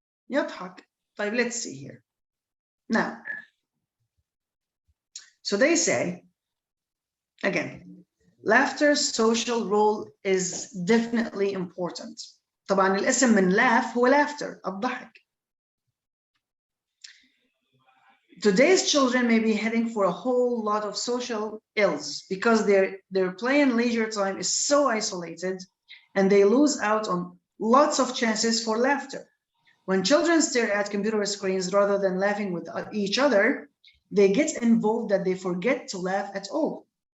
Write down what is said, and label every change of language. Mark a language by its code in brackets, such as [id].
[ar] يضحك. [en] طيب, let's see here. Now, so they say, again, laughter's social role is definitely important. [ar] طبعا الاسم من laugh هو laughter, الضحك. [en] Today's children may be heading for a whole lot of social ills because their play and leisure time is so isolated and they lose out on lots of chances for laughter. When children stare at computer screens rather than laughing with each other, they get involved that they forget to laugh at all.